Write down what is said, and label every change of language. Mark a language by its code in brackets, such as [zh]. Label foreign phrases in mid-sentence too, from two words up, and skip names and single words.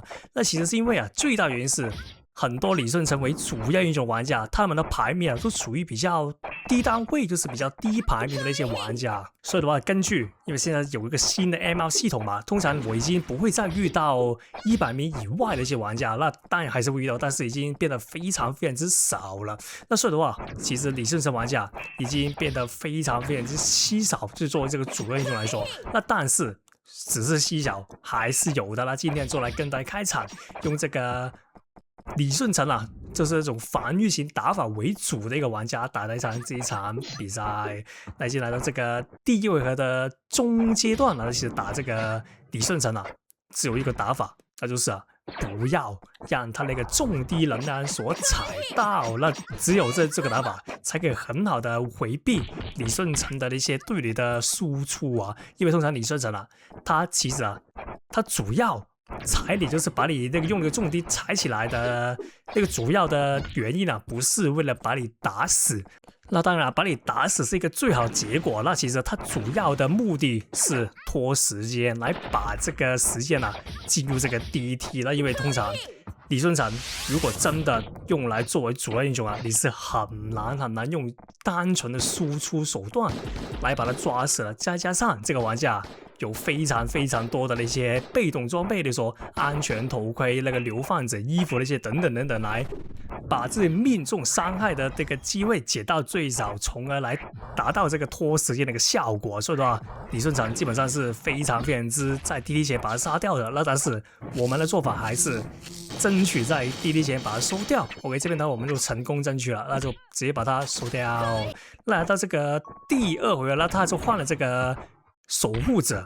[zh] 那其實是因為最大原因是很多李舜臣為主要英雄玩家，他們的排名都處於比較低單位，就是比較低排名的那些玩家。所以的話，根據因为现在有一個新的 ML 系統嘛，通常我已經不會再遇到100名以外的一些玩家，那當然還是會遇到，但是已經變得非常之少了。那所以的話，其實李舜臣玩家已經變得非常之稀少，就作為這個主要英雄來說，那但是只是稀少還是有的。那今天就來跟大家開場，用這個李舜臣就是這種防禦型打法為主的一個玩家打的這一場比賽。那已經來到這個第一回合的中階段了，其實打這個李舜臣只有一個打法，那就是不要讓他那個重低能量所踩到。那只有這個打法才可以很好的回避李舜臣的那些對你的輸出因為通常李舜臣他其實他主要踩你就是把你那個用那個重低踩起來的那個主要的原因不是為了把你打死。那當然把你打死是一個最好的結果，那其實它主要的目的是拖時間，來把這個時間進入這個第一梯。那因為通常李舜臣如果真的用來作為主要英雄你是很難用單純的輸出手段來把它抓死了。再加上這個玩家有非常多的那些被動裝備，比如說安全頭盔、那個流放者衣服那些等等，來把自己命中傷害的這個機會減到最少，從而來達到這個拖時間的一個效果。所以的話，李舜臣基本上是非常之在第一前把他殺掉的。那但是我們的做法還是爭取在第一前把它收掉。OK， 這邊呢我們就成功爭取了，那就直接把它收掉。那來到這個第二回合，那他就換了這個守護者。